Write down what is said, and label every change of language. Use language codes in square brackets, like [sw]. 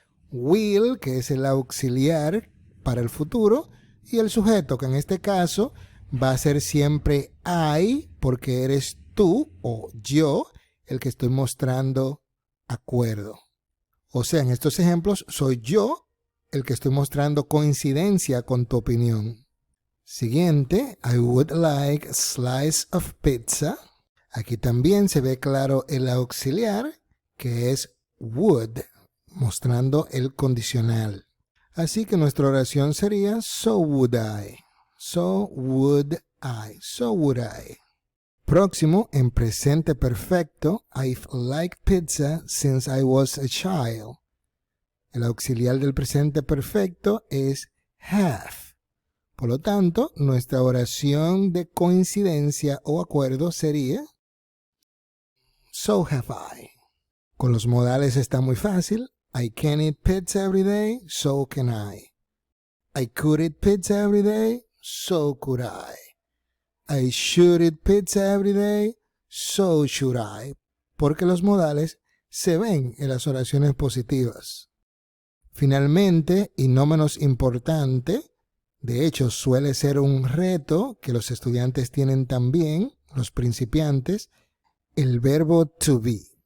[es] Will, que es el auxiliar para el futuro, y el sujeto, que en este caso va a ser siempre I, porque eres tú o yo el que estoy mostrando acuerdo. O sea, en estos ejemplos soy yo el que estoy mostrando coincidencia con tu opinión. Siguiente, [en] I would like a slice of pizza. [es] Aquí también se ve claro el auxiliar, que es would, mostrando el condicional. Así que nuestra oración sería [en] so would I, so would I, so would I. [es] Próximo, en presente perfecto, [en] I've liked pizza since I was a child. [es] El auxiliar del presente perfecto es have. Por lo tanto, nuestra oración de coincidencia o acuerdo sería [en] so have I. [es] Con los modales está muy fácil. [en] I can eat pizza every day, so can I. I could eat pizza every day, so could I. I should eat pizza every day, so should I. [es] Porque los modales se ven en las oraciones positivas. Finalmente, y no menos importante, de hecho suele ser un reto que los estudiantes tienen también, los principiantes, el verbo to be.